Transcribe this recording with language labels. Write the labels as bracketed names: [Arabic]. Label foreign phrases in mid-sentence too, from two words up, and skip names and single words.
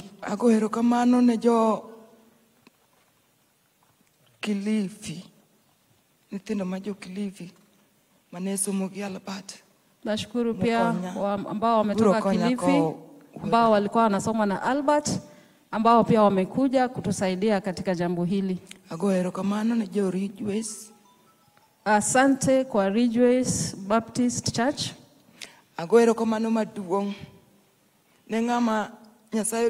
[Luo (Kenya and Tanzania)] Agohero kamano ne jo Kilifi. Nitendo majo Kilifi. Maneso mugi Albert. [Swahili] Nashukuru pia ambao wametoka Kilifi, ambao walikuwa wanasoma na Albert, ambao pia wamekuja kutusaidia katika jambo hili. [Luo (Kenya and Tanzania)] Agohero kamano ne jo Ridgeways. [Swahili] Asante kwa Ridgeways Baptist Church. [Luo (Kenya and Tanzania)] Agohero kamano maduong' ne ng'ama Nyasaye